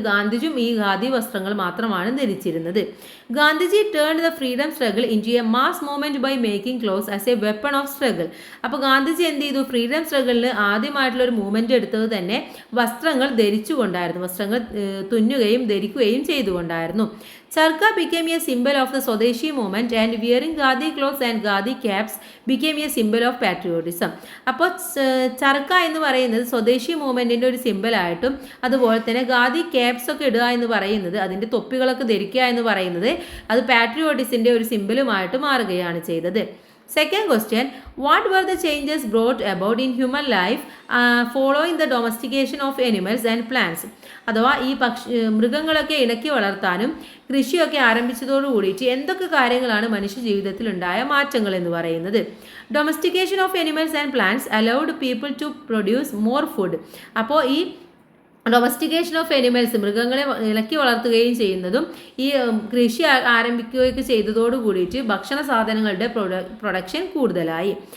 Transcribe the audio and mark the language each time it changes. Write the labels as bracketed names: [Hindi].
[Malayalam] ഗാന്ധിജിയും ഈ ഖാദി വസ്ത്രങ്ങൾ മാത്രമാണ് ധരിച്ചിരുന്നത്. [English] Gandhiji turn the freedom struggle into a mass movement by making clothes as a weapon of struggle. [Malayalam] അപ്പോൾ ഗാന്ധിജി എന്ത് ചെയ്തു? ഫ്രീഡം സ്ട്രഗിളിൽ ആദ്യമായിട്ടുള്ള ഒരു മൂവ്മെന്റ് എടുത്തത് തന്നെ വസ്ത്രങ്ങൾ ധരിച്ചുകൊണ്ടായിരുന്നു. വസ്ത്രങ്ങൾ തുന്നുകയും ധരിക്കുകയും ചെയ്തുകൊണ്ടായിരുന്നു. [English] Charka became a symbol of the Swadeshi movement and wearing Ghadi clothes and Ghadi caps became a symbol of patriotism. [Malayalam] അപ്പോൾ ചർക്ക എന്ന് പറയുന്നത് സ്വദേശി മൂവ്മെൻറ്റിൻ്റെ ഒരു സിമ്പിളായിട്ടും അതുപോലെ തന്നെ ഖാദി ക്യാപ്സ് ഒക്കെ ഇടുക എന്ന് പറയുന്നത്, അതിൻ്റെ തൊപ്പികളൊക്കെ ധരിക്കുക എന്ന് പറയുന്നത് അത് പാട്രിയോട്ടിസിൻ്റെ ഒരു സിമ്പിളുമായിട്ട് മാറുകയാണ് ചെയ്തത്. [English] Second question, what were the changes brought about in human life following the domestication of animals and plants? [Malayalam] അഥവാ ഈ മൃഗങ്ങളൊക്കെ ഇണക്കി വളർത്താനും കൃഷിയൊക്കെ ആരംഭിച്ചതോടു കൂടിയിട്ട് എന്തൊക്കെ കാര്യങ്ങളാണ് മനുഷ്യ ജീവിതത്തിൽ ഉണ്ടായ മാറ്റങ്ങൾ എന്ന് പറയുന്നത്. [English] Domestication of animals and plants allowed people to produce more food. [Malayalam] അപ്പോൾ ഈ [English] domestication of animals, [Malayalam] മൃഗങ്ങളെ ഇണക്കി വളർത്തുകയും ചെയ്യുന്നതും ഈ കൃഷി ആരംഭിക്കുകയൊക്കെ ചെയ്തതോടു കൂടിയിട്ട് ഭക്ഷണ സാധനങ്ങളുടെ പ്രൊഡക്ഷൻ കൂടുതലായി.